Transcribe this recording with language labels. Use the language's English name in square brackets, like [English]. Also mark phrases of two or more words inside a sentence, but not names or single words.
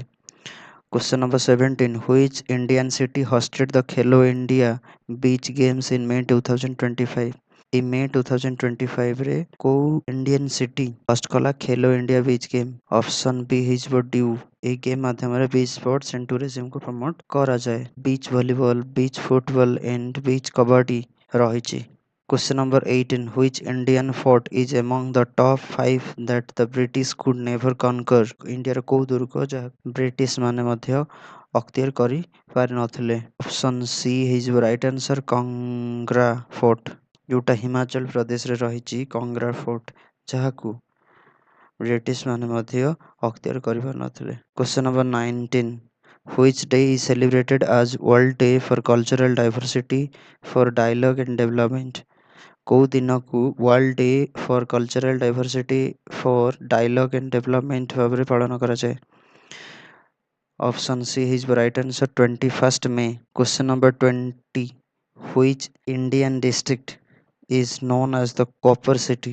[English] Question number 17, which Indian city hosted the Khelo India Beach Games in May 2025? [Odia] ଏଇ ମେ 2025ରେ କୋଉ [English] Indian city [Odia] ହଷ୍ଟ କଲା ଖେଲୋ ଇଣ୍ଡିଆ ବିଚ୍ ଗେମ୍? [English] option B [Odia] ହେଇଯିବ ଡ୍ୟୁ। ଏହି ଗେମ୍ ମାଧ୍ୟମରେ [English] beach sports and tourismକୁ [Odia] ପ୍ରମୋଟ କରାଯାଏ। [English] beach volleyball, beach football and beach kabaddi ରହିଛି। Question number 18, which Indian fort is among the top 5 that the British could never conquer? [Odia] ଇଣ୍ଡିଆର କୋଉ ଦୁର୍ଗ ଯାହା ବ୍ରିଟିଶ ମାନେ ମଧ୍ୟ ଅକ୍ତିଆର କରି ପାରିନଥିଲେ? [English] option C [Odia] ହେଇଯିବ [English] right answer [Odia] କଙ୍ଗ୍ରା ଫୋର୍ଟ, ଯୋଉଟା ହିମାଚଳ ପ୍ରଦେଶରେ ରହିଛି କଙ୍ଗ୍ରା ଫୋର୍ଟ, ଯାହାକୁ ବ୍ରିଟିଶ ମାନେ ମଧ୍ୟ ଅକ୍ତିଆର କରିପାରିନଥିଲେ। [English] Question number 19, which day is celebrated as World Day for Cultural Diversity for Dialogue and Development? [Odia] କୋଉ ଦିନକୁ ୱାର୍ଲଡ ଡେ ଫର କଲଚରାଲ ଡାଇଭରସିଟି ଫର ଡାଇଲଗ ଆଣ୍ଡ ଡେଭଲପମେଣ୍ଟ ଭାବରେ ପାଳନ କରାଯାଏ? [English] option C [Odia] ହେଇଯିବ [English] right answer [Odia] 21 ମେ। [English] Question number 20, which Indian district is known as the Copper City?